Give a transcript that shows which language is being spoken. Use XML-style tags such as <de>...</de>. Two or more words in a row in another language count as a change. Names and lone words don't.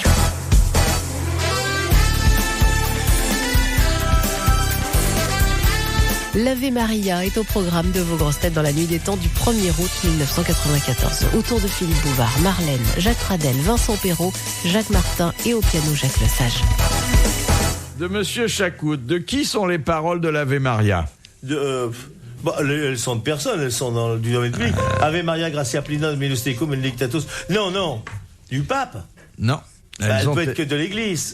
<fr>L'Ave Maria est au programme de vos grosses têtes dans la nuit des temps du 1er août 1994. Autour de Philippe Bouvard, Marlène, Jacques Pradel, Vincent Perrault, Jacques Martin et au piano Jacques Lesage. De Monsieur Chacout, de qui sont les paroles de l'Ave Maria? Elles sont de personne, elles sont du domaine public.</fr> <la>Ave Maria Gracia Plena Dominus Tecum et Dictatus.</la> <fr>Non, non, du pape. Non. Elle ont peut être que de l'église.</fr>